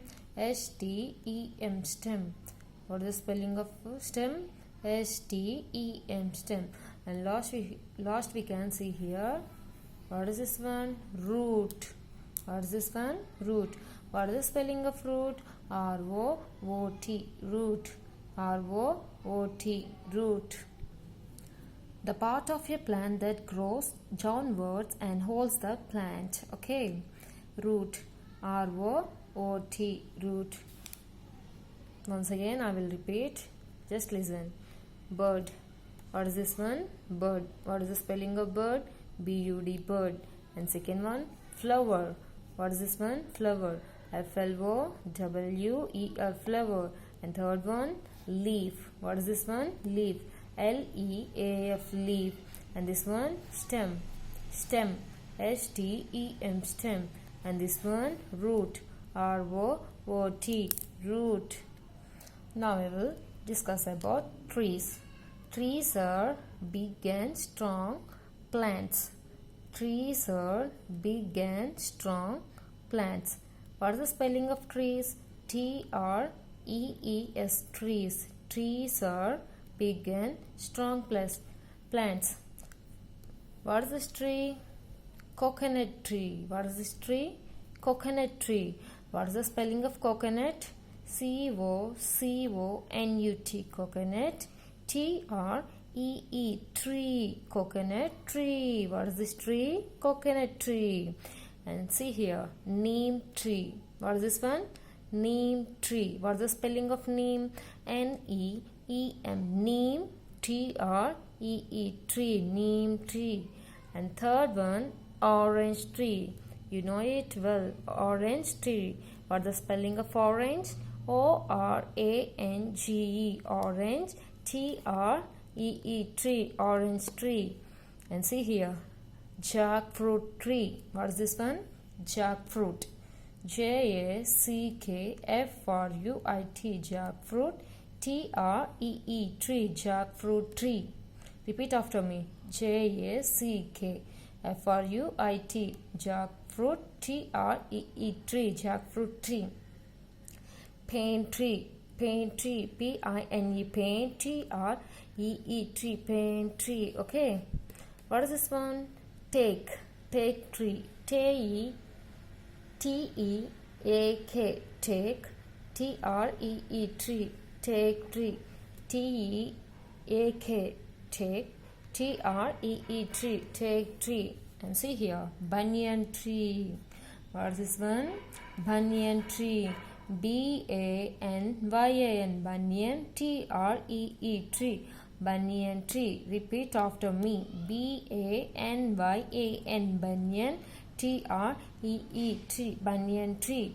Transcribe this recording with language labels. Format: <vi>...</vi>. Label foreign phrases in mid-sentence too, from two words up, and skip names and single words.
<en>S-T-E-M. Stem. What is the spelling of stem? S-T-E-M. Stem. And last we can see here. What is this one? Root. What is this one? Root. What is the spelling of root? R-O-O-T. Root. R-O-O-T. Root. The part of a plant that grows downwards and holds the plant. Okay. Root. R-O-O-T. Root. Once again I will repeat. Just listen. Bird. What is this one? Bird. What is the spelling of bird? B-U-D. Bird. And second one, flower. What is this one? Flower. F-L-O-W-E-R. Flower. And third one, leaf. What is this one? Leaf. L-E-A-F. Leaf. And this one, stem. Stem. S-T-E-M. Stem. And this one, root. R-O-O-T. Root. Now we will discuss about trees. Trees are big and strong plants. Trees are big and strong plants. What is the spelling of trees? T-R-E-E-S. Trees. Trees are big and strong plants. What is this tree? Coconut tree. What is this tree? Coconut tree. What is the spelling of coconut? C-O-C-O-N-U-T. Coconut. T-R-E-E. Tree. Coconut tree. What is this tree? Coconut tree. And see here. Neem tree. What is this one? Neem tree. What is the spelling of neem? N-E-E-M. Neem. T-R-E-E. Tree. Neem tree. And third one, orange tree. You know it well. Orange tree. What is the spelling of orange? O-R-A-N-G-E. Orange. T-R-E-E. Tree. Orange tree. And see here. Jackfruit tree. What is this one? Jackfruit. J-A-C-K-F-R-U-I-T. Jackfruit. T-R-E-E. Tree. Jackfruit tree. Repeat after me. Jackfruit. Jackfruit. jackfruit, T-R-E-E, tree, jackfruit tree. Pain tree, P-I-N-E, pain, T-R-E-E, tree, pain tree. Okay, what is this one? Take tree, T-E-A-K, take, T-R-E-E, tree, take tree, T-E-A-K, take, T-R-E-E, tree, take tree. And see here, banyan tree. What is this one? Banyan tree, B-A-N-Y-A-N, banyan, T-R-E-E, tree, banyan tree. Repeat after me, B-A-N-Y-A-N, banyan, T-R-E-E, tree, banyan tree.</en>